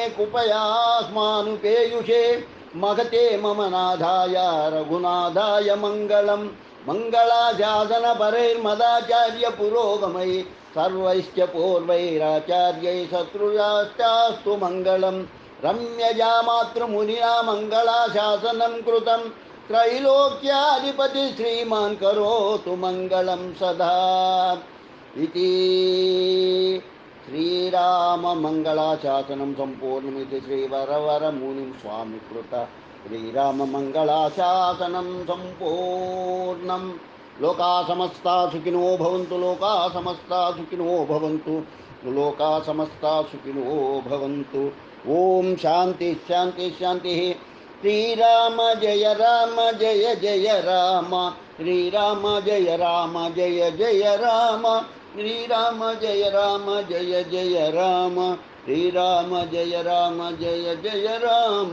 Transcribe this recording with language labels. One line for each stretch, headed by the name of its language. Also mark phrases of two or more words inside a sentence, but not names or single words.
Sanskrit: కుపయాస్మానుపేయుషే మగతే మమ నాథాయ రఘునాథాయ మంగళం మంగళాశాసన పరైర్మదాచార్య పురోగమై సర్వైశ్చ పూర్వైరాచార్యై శత్రుయాశ్చాస్తు మంగళం రమ్యజామాతృమునినా మంగళాశాసనం కృతం త్రైలోక్యాధిపతి శ్రీమాన్ కరోతు మంగళం సదా ఇతి శ్రీరామ మంగళాశాసనం సంపూర్ణమితి శ్రీవరవరమునిం స్వామి కృత శ్రీరామ మంగళాశాసనం సంపూర్ణం. లోకా సమస్తా సుఖినో భవంతు. లోకా సమస్తా సుఖినో భవంతు. లోకా సమస్తా సుఖినో భవంతు. ఓం శాంతి శాంతి శాంతి. శ్రీరామ జయ రామ జయ జయ రామ. శ్రీరామ జయ రామ జయ జయ రామ. శ్రీరామ జయ రామ జయ జయ రామ. శ్రీరామ జయ రామ జయ జయ రామ.